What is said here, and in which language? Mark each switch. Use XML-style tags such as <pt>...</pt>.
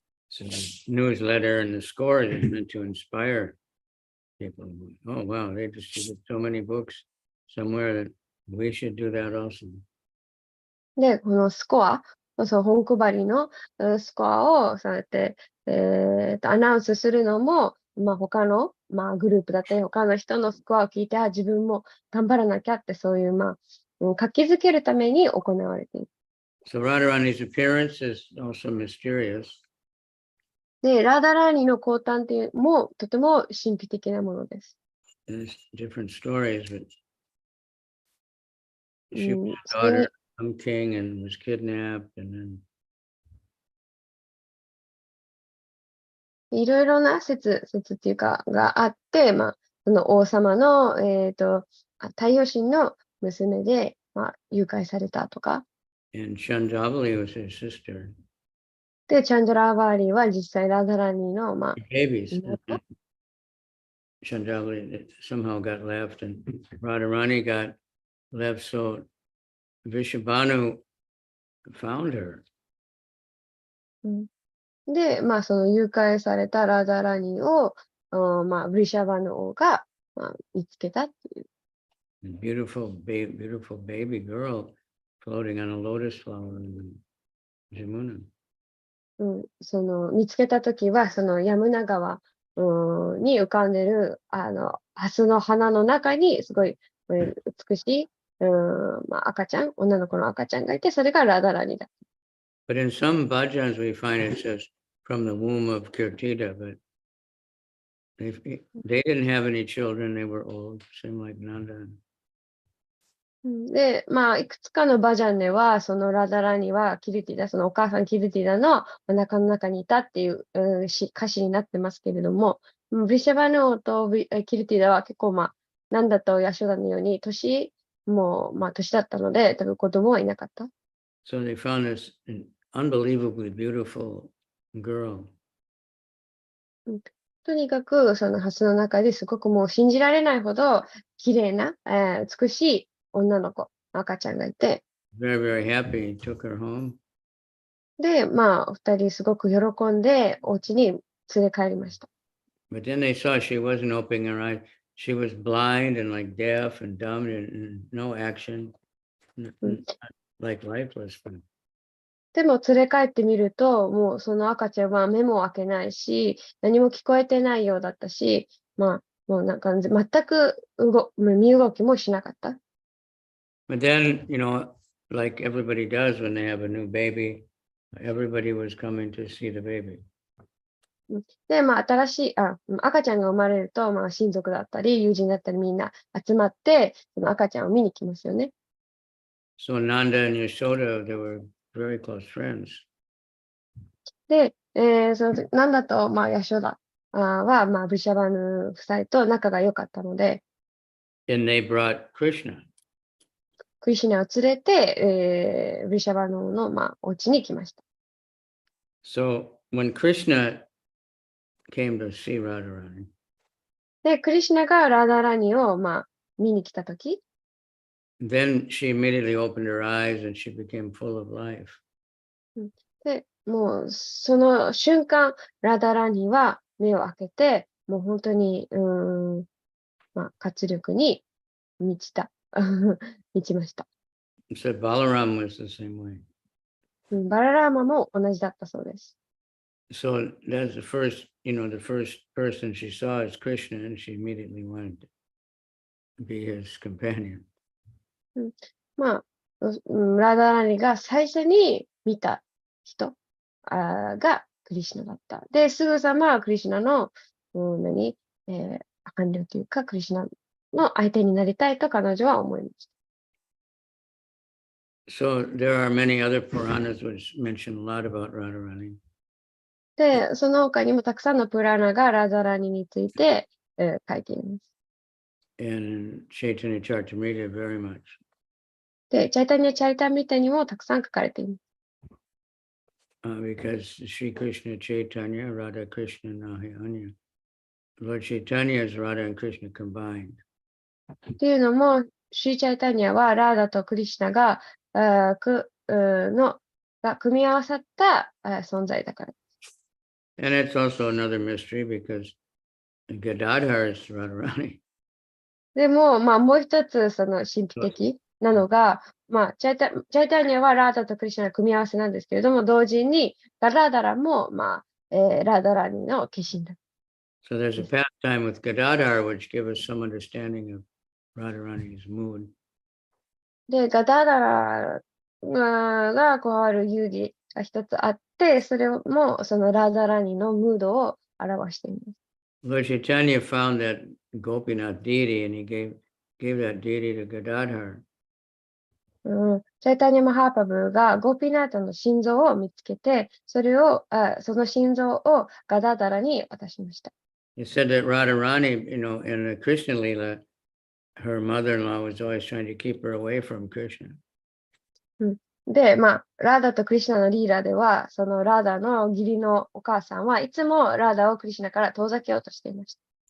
<en>So the newsletter and the score is meant to inspire people. Oh, wow, they distribute so many books somewhere that we should do that also.</en> <ja>で、このスコア、本配りのスコアをそうやって、アナウンスするのも、他の、グループだったり、他の人のスコアを聞いて、自分も頑張らなきゃって、そういう、活気づけるために行われている。</ja> <en>So Radharani's appearance is also mysterious.</en> <ja>で、ラーダラーニの降誕っていうのもとても神秘的なものです。</ja> <en>There's different stories, but she was a daughter of some king and was kidnapped, and then</en> <ja>いろいろな説っていうかがあって、その王様の、太陽神の娘で、誘拐されたとか。</ja> <en>and Chandravali was his sister.</en> <ja>で、チャンドラーバーリーは実際ラダラニの、</ja> <en>Babies. Chandravali somehow got left, and Radharani got left, so Vishabhanu found her.</en> <ja>で、その誘拐されたラダラニを、ブリシャバの王が、見つけたっていう。</ja> <en>Beautiful baby girl floating on a lotus flower in Jamuna.</en> <ja>その見つけたときは、そのヤムナ川に浮かんでるハスの花の中にすごい美しい赤ちゃん、女の子の赤ちゃんがいて、それがラダラニだ。</ja> <en>But in some bhajans we find it says from the womb of Kirtida, but they didn't have any children, they were old, same like Nanda.</en> <ja>で、まあ、いくつかのバジャンでは、そのラダラニはキルティダ、そのお母さんキルティダのお腹の中にいたっていう、歌詞になってますけれども、ビシャバヌオとキルティダは結構まあ、なんだとヤショダのように年だったので、多分子供はいなかった。</ja> <en>So they found this unbelievably beautiful girl.</en> <ja>とにかく、そのハスの中ですごくもう信じられないほど綺麗な、美しい女の子、赤ちゃんがいて、</ja> <en>Very, very happy. He took her home.</en> <ja>で、まあ、二人すごく喜んで、お家に連れ帰りました。</ja> <en>But then they saw she wasn't opening her eyes. She was blind and like deaf and dumb and no action, like lifeless.</en> <ja>でも連れ帰ってみると、もうその赤ちゃんは目も開けないし、何も聞こえてないようだったし、まあ、もうなんか全く身動きもしなかった。</ja> <en>But then, like everybody does when they have a new baby, everybody was coming to see the baby.</en> <ja>で、まあ、赤ちゃんが生まれると、まあ、親族だったり、友人だったり、みんな集まって、その赤ちゃんを見に来ますよね。</ja> <en>So Nanda and Yashoda, they were very close friends.</en> <ja>で、なんだと、まあ、ヤショダは、まあ、ブシャバヌ夫妻と仲が良かったので、</ja> <en>And they brought Krishna.</en> <ja>クリシュナを連れて、ブシャバヌの、まあ、お家に来ました。</ja> <en>So when Krishna came to see Radharani,</en> <ja>で、クリシュナがラダラニを、まあ、見に来たとき、</ja> <en>then she immediately opened her eyes and she became full of life.</en> <ja>で、もう、その瞬間、ラダラニは目を開けて、もう本当に、まあ、活力に満ちた。満ちました。</ja> <en>It said Balaram was the same way.</en> <ja>バララーマも同じだったそうです。</ja> <en>So that's the first person she saw is Krishna, and she immediately wanted to be his companion.</en> <ja>まあ、ラダラニが最初に見た人がクリシュナだった。で、すぐさまクリシュナの、伴侶というか、クリシュナの相手になりたいと彼女は思いました。</ja> <en>So there are many other Puranas which mention a lot about Radharani.</en> <ja>で、その他にもたくさんのプラーナがラダラニについて、書いています。</ja> <en>And Chaitanya Charitamrita very much.</en> <ja>で、チャイタニア・チャリタミタにもたくさん書かれています。</ja> <bn>Because Sri Krishna Chaitanya, Radha Krishna Nahi Anya.</bn> <en>Lord Chaitanya is Radha and Krishna combined.</en> <ja>っていうのも、シーチャイタニアはラーダとクリシュナが組み合わさった存在だから。</ja> <en>And it's also another mystery because Gadadhar is Radharani.</en> <ja>でも、まあ、もう一つ、その神秘的なのが、まあ、チャイタニアはラーダとクリシュナの組み合わせなんですけれども、同時にガラダラも、まあ、ラーダラニの化身だ。</ja> <en>So there's a pastime with Gadadhar which gives us some understanding of Radharani's mood.</en> <ja>で、ガダダラが加わる遊戯が一つあって、それもそのラーダラニのムードを表しています。</ja> <en>Lord Chaitanya found that Gopinath deity and he gave that deity to Gadadhar.</en> <ja>チャイタニア・マハーパブがゴーピナータの心臓を見つけて、その心臓をガダダラに渡しました。</ja> <en>He said that Radharani, in the Krishna Leela, her mother-in-law was always trying to keep her away from Krishna.</en> <ja>で、まあ、ラーダとクリシュナのリーダーでは、そのラーダの義理のお母さんはいつもラーダをクリシュナから遠ざけようとしていました。</ja>